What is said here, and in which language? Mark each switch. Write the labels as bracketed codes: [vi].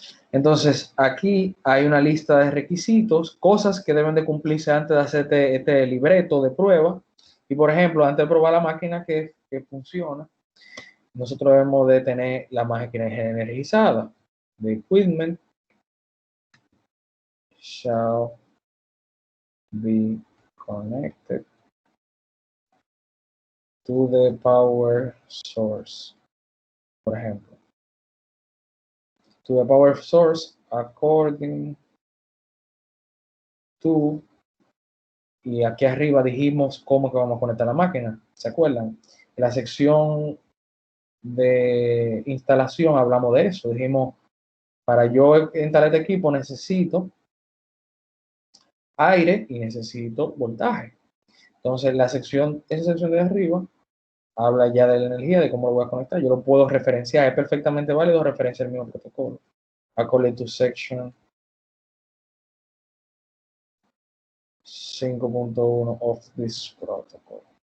[es] Entonces, aquí hay una lista de requisitos, cosas que deben de cumplirse antes de hacer este libreto de prueba. Y, por ejemplo, antes de probar la máquina que funciona, nosotros debemos de tener la máquina energizada. [en] The equipment shall be connected to the power source. [es] Por ejemplo, [en] to the power source according to, [es] y aquí arriba dijimos cómo que vamos a conectar la máquina, ¿se acuerdan? En la sección de instalación hablamos de eso, dijimos, para yo instalar este equipo necesito aire y necesito voltaje. Entonces, esa sección de arriba habla ya de la energía, de cómo lo voy a conectar. Yo lo puedo referenciar, es perfectamente válido referenciar el mismo protocolo. [en] According to section 5.1 of this protocol.